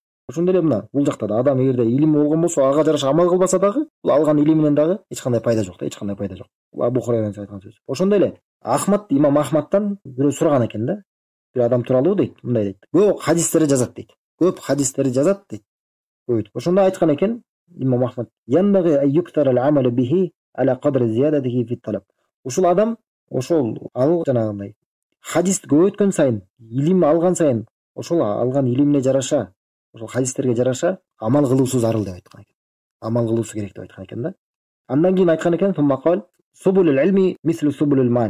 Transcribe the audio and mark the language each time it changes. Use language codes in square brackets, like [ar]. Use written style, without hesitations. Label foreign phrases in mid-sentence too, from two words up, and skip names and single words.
[ky] Ошондой эле бул жакта да адам эгерде илими болгон болсо, ага жараша амал кылбаса дагы, бул алган илиминен дагы эч кандай пайда жок да, Бул Абу Хурайрадан айткан сөз. Ошондой эле Имам Ахмадтан бирөө сураган экен да. Бир адам тууралуу дейт, мындай дейт. Көп хадистерди жазат дейт. Ошондо айткан экен [ar] Имам Ахмад: "ينبغي أن يكثر العمل به على قدر زيادته في الطلب." [ky] Ушул адам ал жанагындай хадис көп өткөн сайын, илим алган сайын, ошол алган илимине жараша, ошол хадистерге жараша амал кылуусу зарыл деп айткан экен. амал кылуусу керек деп айткан экен да. Андан кийин айткан экен: [ar] "سبل العلم مثل سبل المال.